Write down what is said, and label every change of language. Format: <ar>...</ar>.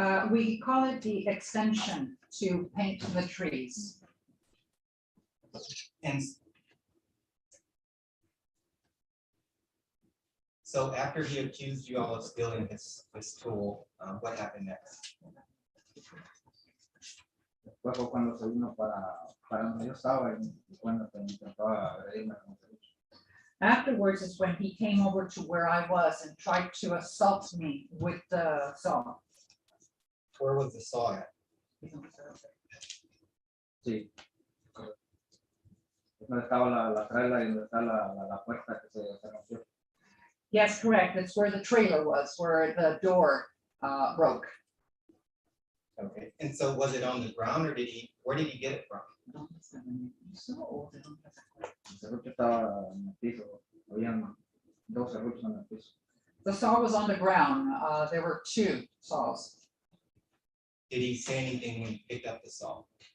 <en>We call it the extension to paint the trees. And so after he accused you all of stealing this tool, what happened next?</en> <es>Después fue cuando se vino para donde yo estaba y cuando intentaba agredirme con el celular.</es> <en>Afterwards is when he came over to where I was and tried to assault me with the saw. Where was the saw at?</en> <es>Sí. Es donde estaba la trailer y donde está la puerta que se rompió.</es> <en>Yes, correct. That's where the trailer was, where the door broke. Okay, and so was it on the ground or where did he get it from?</en> <es>El serrucho estaba en el piso. Habían 2 serruchos en el piso.</es> <en>The saw was on the ground. There were 2 saws. Did he say anything when he picked up the saw?</en>